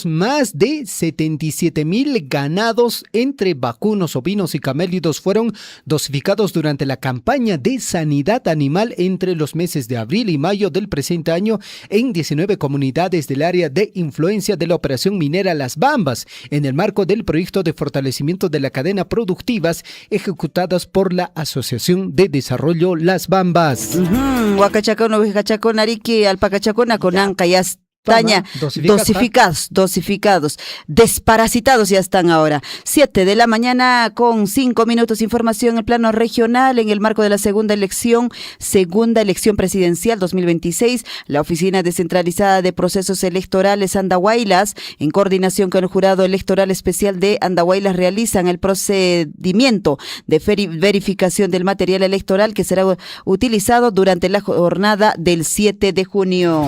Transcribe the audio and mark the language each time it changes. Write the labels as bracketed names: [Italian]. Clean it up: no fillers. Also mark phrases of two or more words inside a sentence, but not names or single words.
[Spanish] Más de 77,000 ganados entre vacunos, ovinos y camélidos fueron dosificados durante la campaña de sanidad animal entre los meses de abril y mayo del presente año en 19 comunidades del área de influencia de la operación minera Las Bambas, en el marco del proyecto de fortalecimiento de la cadena productivas ejecutadas por la Asociación de Desarrollo Las Bambas. Huacachacón, Ovejachacón, Arique, Alpacachacón, Aconán, Cayas. Taña, dosificados, desparasitados ya están ahora. 7 de la mañana con 5 minutos. Información en el plano regional. En el marco de la segunda elección presidencial 2026, la Oficina Descentralizada de Procesos Electorales Andahuaylas, en coordinación con el Jurado Electoral Especial de Andahuaylas, realizan el procedimiento de verificación del material electoral que será utilizado durante la jornada del 7 de junio.